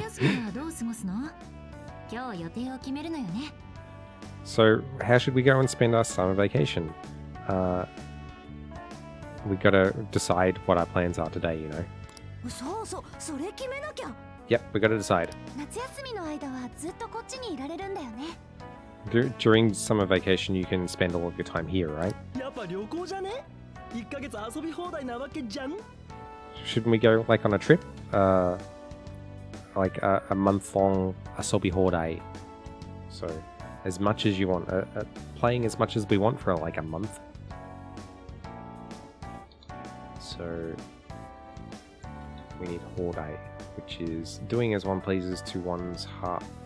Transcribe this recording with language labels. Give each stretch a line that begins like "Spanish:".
Japanese: 夏休みはどう過ごすの？今日予定を決めるのよね。
English: So, how should we go and spend our summer vacation? We gotta decide what our plans are today, you know?
Japanese: そうそう、それ決めなきゃ。
English: Yep, we gotta decide.
Japanese: 夏休みの間はずっとこっちにいられるんだよね。
English: During summer vacation, you can spend all of your time here, right?
Japanese: やっぱ旅行じゃね ?1 ヶ月遊び放題なわけじゃん
English: Shouldn't we go, like, on a trip? Like a month-long
Japanese: asobi hordai.
English: So, as much as you want. Playing as much as we want for, like, a month. So, we need hordai, which is doing as one pleases to one's heart.